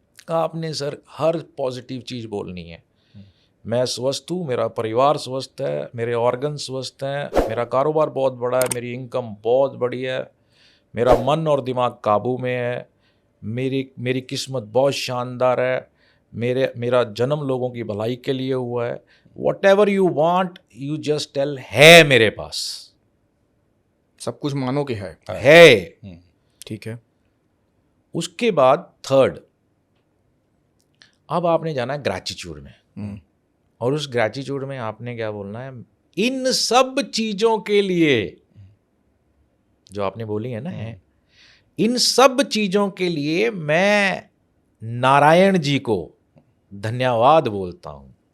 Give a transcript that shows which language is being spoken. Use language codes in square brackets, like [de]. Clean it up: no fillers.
[hi] आपने सर हर पॉजिटिव चीज़ बोलनी है। मैं स्वस्थ हूँ, मेरा परिवार स्वस्थ है, मेरे ऑर्गन स्वस्थ हैं, मेरा कारोबार बहुत बड़ा है, मेरी इनकम बहुत बड़ी है, मेरा मन और दिमाग काबू में है, मेरी किस्मत बहुत शानदार है, मेरा जन्म लोगों की भलाई के लिए हुआ है। [en] Whatever you want, you just tell [hi] है मेरे पास, सब कुछ मानो कि है। ठीक है। उसके बाद थर्ड, अब आपने जाना है ग्रैटिट्यूड में, और उस ग्रैटिट्यूड में आपने क्या बोलना है? इन सब चीजों के लिए जो आपने बोली है ना, इन सब चीजों के लिए मैं नारायण जी को धन्यवाद बोलता हूँ।